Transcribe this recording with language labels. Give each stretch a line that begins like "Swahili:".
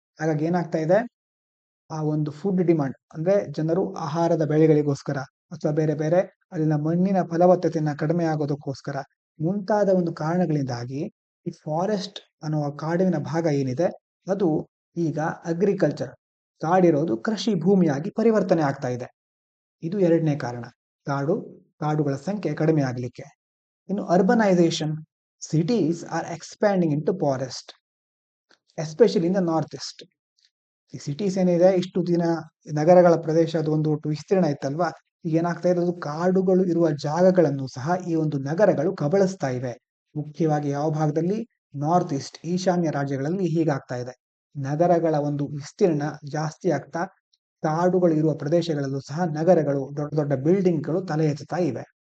Kannada: ಹಾಗಾಗಿ ಏನಾಗ್ತಾ ಇದೆ, ಆ ಒಂದು ಫುಡ್ ಡಿಮಾಂಡ್ ಅಂದ್ರೆ ಜನರು ಆಹಾರದ ಬೆಳೆಗಳಿಗೋಸ್ಕರ ಅಥವಾ ಬೇರೆ ಬೇರೆ ಅಲ್ಲಿನ ಮಣ್ಣಿನ ಫಲವತ್ತತೆಯನ್ನ ಕಡಿಮೆ ಆಗೋದಕ್ಕೋಸ್ಕರ ಮುಂತಾದ ಒಂದು ಕಾರಣಗಳಿಂದಾಗಿ ಈ ಫಾರೆಸ್ಟ್ ಅನ್ನುವ ಕಾಡಿನ ಭಾಗ ಏನಿದೆ ಅದು ಈಗ ಅಗ್ರಿಕಲ್ಚರ್, ಕಾಡಿರೋದು ಕೃಷಿ ಭೂಮಿಯಾಗಿ ಪರಿವರ್ತನೆ ಆಗ್ತಾ ಇದೆ. ಇದು ಎರಡನೇ ಕಾರಣ, ಕಾಡುಗಳ ಸಂಖ್ಯೆ ಕಡಿಮೆ ಆಗಲಿಕ್ಕೆ.
English: ಇನ್ನು urbanisation, cities are expanding into forest, especially in the northeast.
Kannada: ಈ ಸಿಟೀಸ್ ಏನಿದೆ ಇಷ್ಟು ದಿನ ನಗರಗಳ ಪ್ರದೇಶ ಅದು ಒಂದು ಒಟ್ಟು ವಿಸ್ತೀರ್ಣ ಇತ್ತಲ್ವಾ, ಈಗ ಏನಾಗ್ತಾ ಇದೆ, ಅದು ಕಾಡುಗಳು ಇರುವ ಜಾಗಗಳನ್ನು ಸಹ ಈ ಒಂದು ನಗರಗಳು ಕಬಳಿಸ್ತಾ ಇವೆ. ಮುಖ್ಯವಾಗಿ ಯಾವ ಭಾಗದಲ್ಲಿ? ನಾರ್ತ್ ಈಸ್ಟ್, ಈಶಾನ್ಯ ರಾಜ್ಯಗಳಲ್ಲಿ ಹೀಗಾಗ್ತಾ ಇದೆ. ನಗರಗಳ ಒಂದು ವಿಸ್ತೀರ್ಣ ಜಾಸ್ತಿ ಆಗ್ತಾ ಕಾಡುಗಳು ಇರುವ ಪ್ರದೇಶಗಳಲ್ಲೂ ಸಹ ನಗರಗಳು, ದೊಡ್ಡ ದೊಡ್ಡ ಬಿಲ್ಡಿಂಗ್ಗಳು ತಲೆ ಎತ್ತುತ್ತಾ ಇವೆ.